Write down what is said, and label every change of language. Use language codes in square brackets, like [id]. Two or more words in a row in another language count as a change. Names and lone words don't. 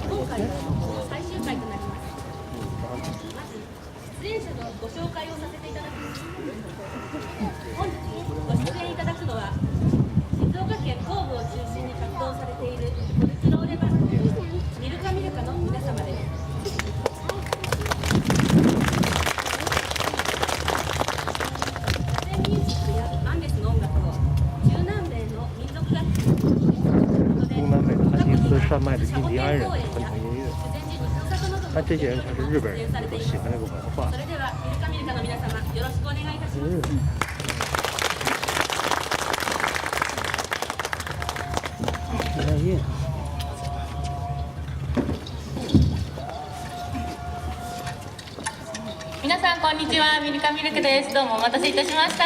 [ja] 最終回となります。出演者のご紹介をさせていただきます。本日ご出演いただくのは静岡県東部を中心に活動されているフォルクローレバンドミルカミルカの皆様です。 [zh] 贩卖的印第安人传统音乐，但这些人全是日本人，都喜欢那个文化。 [ja] 皆さんこんにちは、ミルカミルクです。どうもお待たせいたしました。